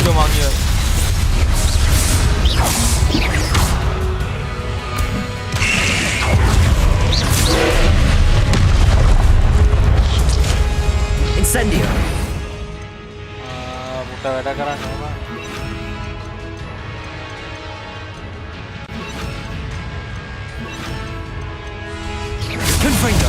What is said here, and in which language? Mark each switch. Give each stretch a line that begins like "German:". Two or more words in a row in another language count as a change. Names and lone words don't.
English: on you. Incendio.
Indonesian: Buta beda karena apa? Confringo.